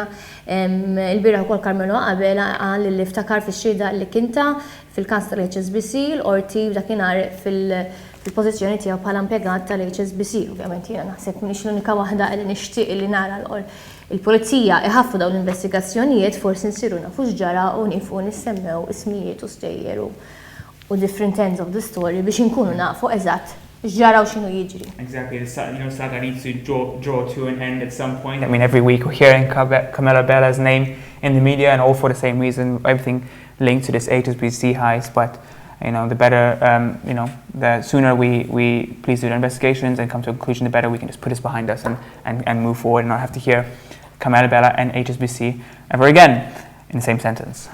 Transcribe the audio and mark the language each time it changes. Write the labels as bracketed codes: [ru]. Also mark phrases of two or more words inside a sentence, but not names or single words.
[mt] Il-bira wkoll Carmelo Abela qal li ftakar fix-xhieda li kinta fil-każ tal-HSBC l-qorti dakinhar fil-pożizzjoni tiegħu bħala impjegat tal-HSBC. Ovvjament jiena naħseb m'iniex l-unika waħda li nixtieq li nara il-pulizija iħaffu dawn l-investigazzjonijiet forsi nsiru nafu x'ġara u nifu nissemmew ismijiet u stejjer u [en] different ends of the story [mt] biex inkunu nafu eżatt x'ġara u x'inhu jiġri. [en] Exactly. Saga needs to draw to an end at some point. I mean, every week we're hearing Carmelo Abela's name in the media, and all for the same reason, everything linked to this HSBC heist. But the better, the sooner we please do the investigations and come to a conclusion, the better we can just put this behind us and move forward and not have to hear Carmelo Abela and HSBC ever again in the same sentence.